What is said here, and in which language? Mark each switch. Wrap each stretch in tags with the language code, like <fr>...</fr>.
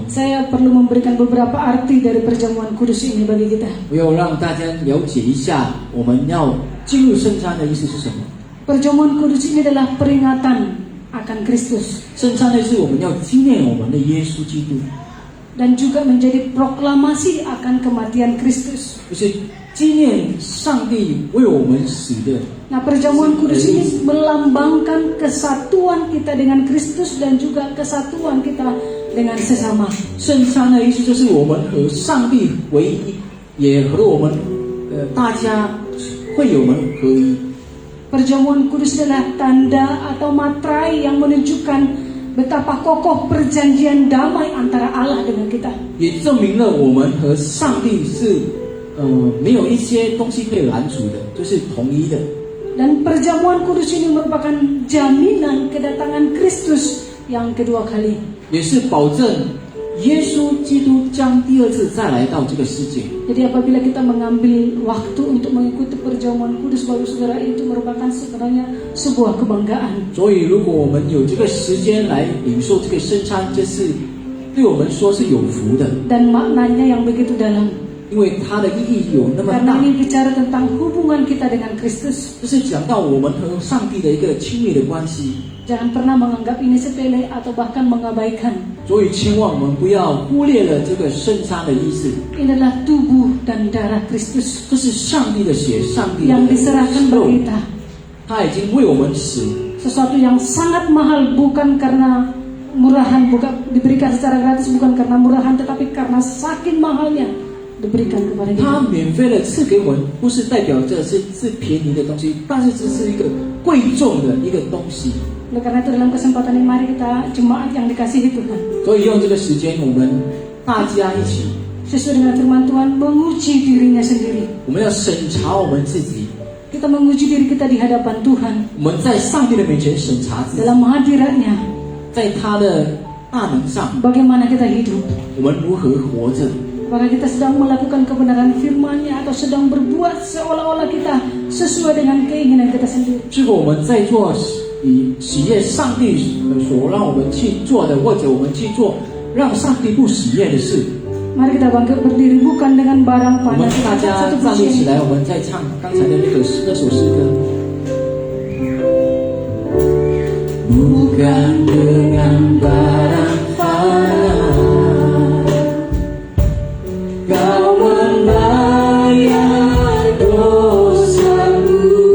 <id>saya perlu memberikan beberapa arti dari perjamuan kudus ini bagi kita.</id> <zh>我要让大家了解一下我们要进入圣餐的意思是什么。</zh> <id>Perjamuan kudus ini adalah peringatan akan Kristus</id> <zh>圣餐的是我们要纪念我们的耶稣基督，</zh> <id>dan juga menjadi proklamasi akan kematian Kristus.</id> <zh>就是纪念上帝为我们死的。</zh> <id>Nah, perjamuan kudus ini melambangkan kesatuan kita dengan Kristus dan juga kesatuan kita dengan sesama.</id> <zh>圣餐的意思就是我们和上帝为一，也和我们大家会友们合一。</zh> <id>Perjamuan kudus adalah tanda atau materai yang menunjukkan betapa kokoh perjanjian damai antara Allah dengan kita.</id> <zh>也证明了我们和上帝是没有一些东西可以拦阻的，就是统一的。</zh> <id>Dan perjamuan kudus ini merupakan jaminan kedatangan Kristus yang kedua kali.</id> <zh>也是保证耶稣基督将第二次再来到这个世界。</zh> <id>Jadi apabila kita mengambil waktu untuk mengikuti perjamuan kudus, Bapak Saudara, itu merupakan sebenarnya sebuah kebanggaan.</id> <zh>所以，如果我们有这个时间来领受这个圣餐，这是对我们说是有福的，</zh> <id>Dan maknanya yang begitu dalam.</id> <zh>因为它的意义有那么</zh> <id>Karena ini bicara tentang hubungan kita dengan Kristus.</id> <zh>就是讲到我们和上帝的一个亲密的关系。</zh> <id>Jangan pernah menganggap ini sepele atau bahkan mengabaikan.</id> <zh>所以，千万我们不要忽略了这个圣餐的意思。</zh> <id>Ini adalah tubuh dan darah Kristus</id> <zh>这是上帝的血，上帝的</zh> <id>yang diserahkan</id> <zh>肉</zh> <id>bagi kita.</id> <zh>他已经为我们死。</zh> <id>Sesuatu yang sangat mahal, bukan karena murahan, bukan diberikan secara gratis, bukan karena murahan, tetapi karena saking mahalnya diberikan kepada</id> <zh>他</zh> <id>kita.</id> <zh>免费的赐给我们，不是代表这是便宜的东西，但是这是一个贵重的一个东西。</zh> <id>Oleh karena itu dalam kesempatan ini mari kita jemaat yang dikasihi Tuhan,</id> <zh>所以用这个时间，我们大家一起，</zh> <id>sesuai dengan firman Tuhan, menguji dirinya sendiri.</id> <zh>我们要审查我们自己，</zh> <id>Kita menguji diri kita di hadapan Tuhan</id> <zh>我们在上帝的面前审查自己，</zh> <id>dalam hadiratnya.</id> <zh>在他的大能上，</zh> <id>Bagaimana kita hidup?</id> <zh>我们如何活着？</zh> <id>Apakah kita sedang melakukan kebenaran firman-Nya atau sedang berbuat seolah-olah kita sesuai dengan keinginan kita sendiri?</id> <zh>是否我们在做以喜悦上帝所让我们去做的，或者我们去做让上帝不喜悦的事？</zh> <id>Mari kita bangkit berdiri, bukan dengan barang</id> <zh>我们</zh> <id>panas.</id> <zh>大家</zh> <id>Satu</id> <zh>站立起</zh> <id>pujian.</id> <zh>来，我们再唱刚才的那首诗歌。</zh> <id>Bukan dengan barang panas, Kau membayar dosaku.</id>